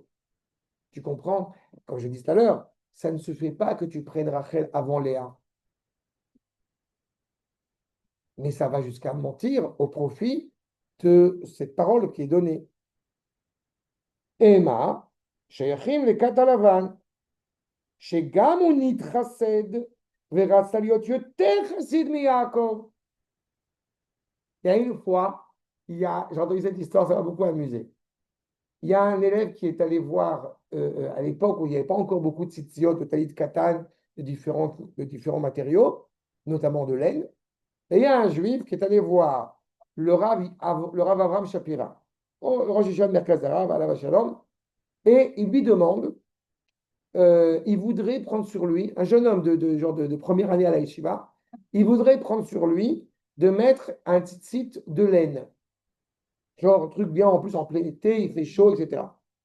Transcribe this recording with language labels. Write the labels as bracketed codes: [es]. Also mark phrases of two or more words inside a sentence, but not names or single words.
[fr] Tu comprends? Comme je dis tout à l'heure, ça ne se fait pas que tu prennes Rachel avant Léa. Mais ça va jusqu'à mentir au profit de cette parole qui est donnée. Emma, Sheyachim le Katalavan, [he] שגם הוא נתחסד ורצה להיות יותר חסיד מיעקב. [fr] Il y a une fois, j'ai entendu cette histoire, ça m'a beaucoup amusé. Il y a un élève qui est allé voir, à l'époque où il n'y avait pas encore beaucoup de tzitziot, de [he] טלית קטן, [fr] de différents matériaux, notamment de laine. Et il y a un juif qui est allé voir le Rav Avram Shapira, au Rosh Yeshiva de Merkaz Arav, [he] עליו שלום, [fr] et il lui demande, il voudrait prendre sur lui, un jeune homme de première année à la yeshiva, il voudrait prendre sur lui de mettre un tzitzit de laine. Genre un truc bien en plus en plein été, il fait chaud, etc.